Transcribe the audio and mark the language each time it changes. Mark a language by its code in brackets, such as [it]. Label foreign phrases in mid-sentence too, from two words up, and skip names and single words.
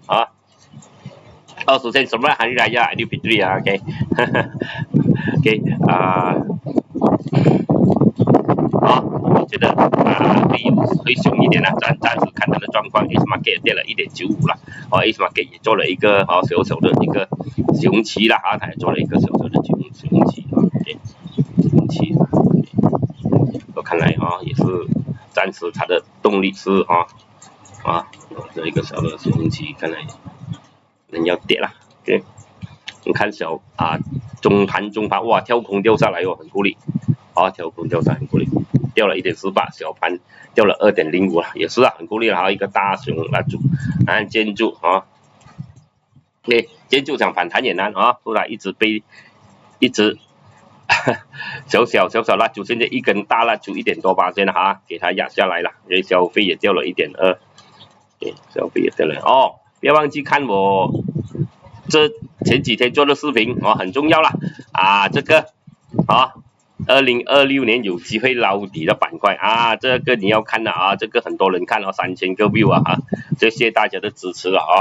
[zh] 首先什麼Hari Raya Aidilfitri OK OK 我覺得會凶一點暫時看它的狀況 ，Ace Market 跌了 1.95 了，Ace Market 也做了一個小小的一個熊期了它也做了一個小小的熊期，OK， 熊期，我看来也是暫時它的動力是這一個小的熊期，看来人要跌了 ，OK， 你看中盤哇跳空掉下來很夠力，跳空掉下來很夠力。掉了 1.48， 小盤掉了 2.05 了，也是很夠力了一個大熊蠟燭，建築建築想反彈也難後來一直小蠟燭，現在一根大蠟燭1. 多%給它壓下來了，因為消費也掉了 1.2， 消費也掉了不要忘記看我這前幾天做的視頻很重要了這個2026年有機會撈底的板塊這個你要看的這個很多人看3000個 view 謝謝大家的支持